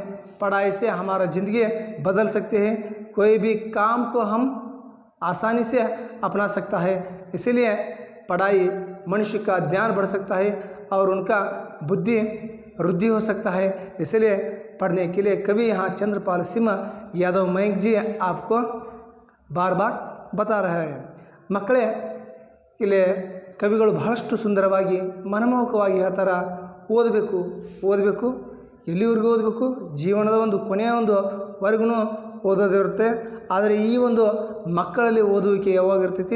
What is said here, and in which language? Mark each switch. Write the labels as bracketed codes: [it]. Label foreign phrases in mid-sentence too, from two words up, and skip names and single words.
[hi] पढ़ाई से हमारा ज़िंदगी बदल सकते हैं, कोई भी काम को हम आसानी से अपना सकता है। इसीलिए पढ़ाई मनुष्य का ज्ञान बढ़ सकता है और उनका बुद्धि वृद्धि हो सकता है। इसलिए पढ़ने के लिए कवि यहाँ चंद्रपाल सिंह यादव मयंक जी आपको बार बार बता रहे हैं। [kn] ಮಕ್ಕಳೇ, ಇಲ್ಲಿ ಕವಿಗಳು ಬಹಳಷ್ಟು ಸುಂದರವಾಗಿ ಮನಮೋಹಕವಾಗಿ ಹೇಳ್ತಾರೆ, ಓದಬೇಕು, ಎಲ್ಲಿವರೆಗೂ ಓದಬೇಕು? ಜೀವನದ ಒಂದು ಕೊನೆಯ ಒಂದು ವರೆಗೂ ಓದೋದಿರುತ್ತೆ. ಆದರೆ ಈ ಒಂದು ಮಕ್ಕಳಲ್ಲಿ ಓದುವಿಕೆ ಯಾವಾಗ ಇರ್ತೈತಿ?